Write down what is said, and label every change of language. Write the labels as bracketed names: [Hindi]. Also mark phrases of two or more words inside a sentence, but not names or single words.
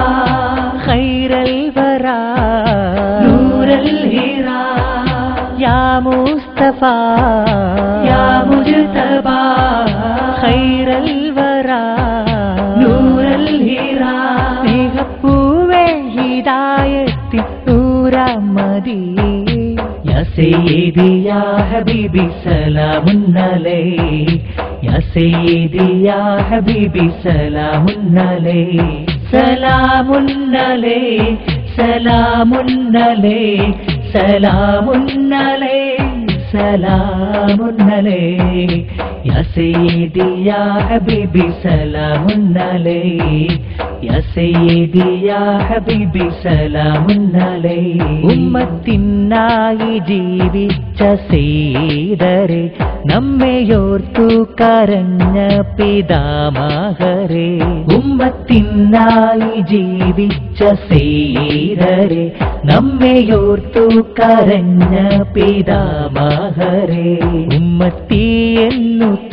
[Arabic] خير الورى نور الحراء يا مصطفى يا مجتبى خير الورى نور الحراء [Malayalam] സ്നേഹപൂവേ ഹിദായത്തിൻ നൂറാമദി [Arabic] يا سيدي يا حبيبي سلامٌ عليك يا سيدي يا حبيبي سلامٌ عليك سلامٌ عليك سلامٌ عليك سلامٌ عليك سلامٌ عليك يا سيدي يا حبيبي سلامٌ عليك يا سيدي يا حبيبي سلامٌ عليك [Malayalam] ഉമ്മത്തിനായി ജീവിച്ച സയ്യിദരേ നമ്മയോർത്തു കരഞ്ഞ പിതാമഹരേ ഉമ്മത്തിനായി ജീവിച്ച സയ്യിദരേ നമ്മയോർത്തു കരഞ്ഞ പിതാമഹരേ ഉമ്മത്തി എന്നു